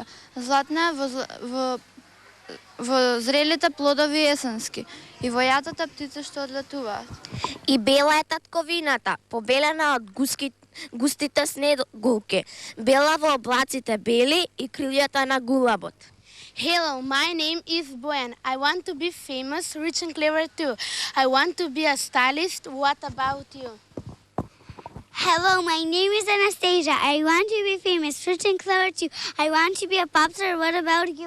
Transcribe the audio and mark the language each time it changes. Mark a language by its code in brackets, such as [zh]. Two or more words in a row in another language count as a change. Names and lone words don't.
[mk] Златна е во зрелите плодови есенски и во јатата птици што одлетуваат. И бела е татковината, побелена од густите снегулки, бела во облаците бели и крилјата на гулабот. [en] Hello, my name is Boyan. I want to be famous, rich and clever too. I want to be a stylist. What about you? Hello, my name is Anastasia. I want to be famous, rich and clever too. I want to be a pop star. What about you?